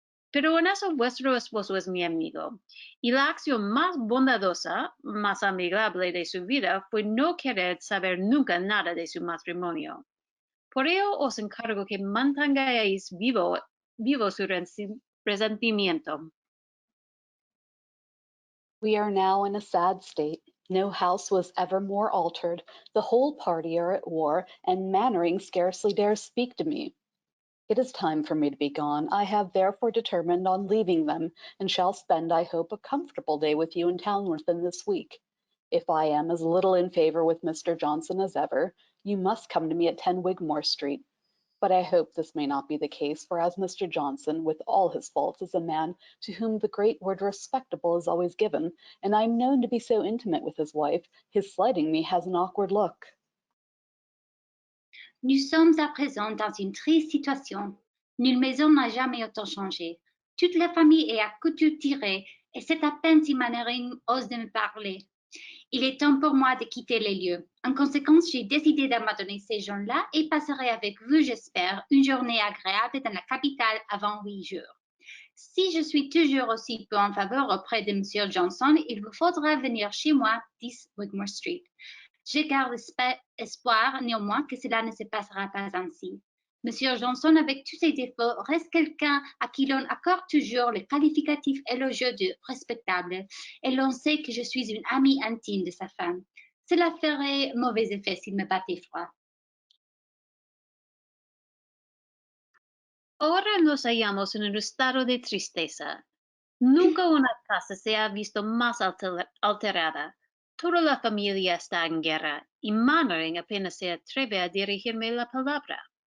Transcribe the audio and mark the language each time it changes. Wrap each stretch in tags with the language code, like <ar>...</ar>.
<es>Pero en eso vuestro esposo es mi amigo, y la acción más bondadosa, más amigable de su vida fue no querer saber nunca nada de su matrimonio. Por ello os encargo que mantengáis vivo su resentimiento.</es> <en>We are now in a sad state. No house was ever more altered. The whole party are at war, and Mannering scarcely dares speak to me. It is time for me to be gone. I have therefore determined on leaving them, and shall spend, I hope, a comfortable day with you in town within this week. If I am as little in favour with Mr. Johnson as ever, you must come to me at 10 Wigmore Street. But I hope this may not be the case, for as Mr. Johnson, with all his faults, is a man to whom the great word respectable is always given, and I am known to be so intimate with his wife, his slighting me has an awkward look.</en> <fr>Nous sommes à présent dans une triste situation. Nulle maison n'a jamais autant changé. Toute la famille est à couture tirée, et c'est à peine si Mannering ose de me parler. Il est temps pour moi de quitter les lieux. En conséquence, j'ai décidé d'abandonner ces gens-là et passerai avec vous, j'espère, une journée agréable dans la capitale avant 8 jours. Si je suis toujours aussi peu en faveur auprès de M. Johnson, il vous faudra venir chez moi, 10 Wigmore Street. Je garde espoir néanmoins que cela ne se passera pas ainsi. Monsieur Johnson, avec tous ses défauts, reste quelqu'un à qui l'on accorde toujours le qualificatif élogieux de respectable, et l'on sait que je suis une amie intime de sa femme. Cela ferait mauvais effet s'il me battait froid.</fr> <es>Ahora nos hallamos en un estado de tristeza. Nunca una casa se ha visto más alterada. Toda la familia está en guerra y Mannering apenas se atreve a dirigirme la palabra.</es>